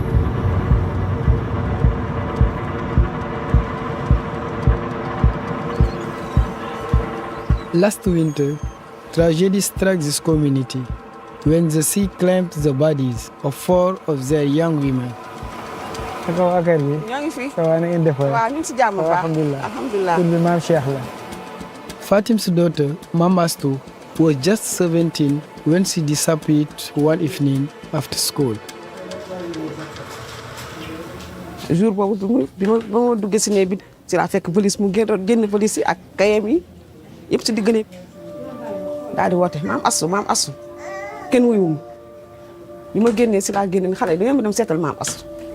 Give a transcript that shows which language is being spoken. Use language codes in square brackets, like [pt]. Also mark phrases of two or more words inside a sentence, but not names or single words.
[en] Last winter, tragedy struck this community when the sea claimed the bodies of 4 of their young women. [wo] ñoo ngi fi. waaw na ngeen def waay. waaw ñu ngi si jàmm bu baax. [ar] الحمد لله الحمد لله. [wo] Tur bi Maam Cheikh la. [en] Fatim's daughter, [wo] Mam Astou, [en] was just 17 when she disappeared one evening after school. [wo] jour boobu bi ma duggee si néeg bi si laa fekk police mu génn police yi ak kayam yi yëpp si digg néeg daal di woote Maam Astou kenn wuyuwum bi ma génnee si laa génne xale da ngeen ma dem seetal Maam Astou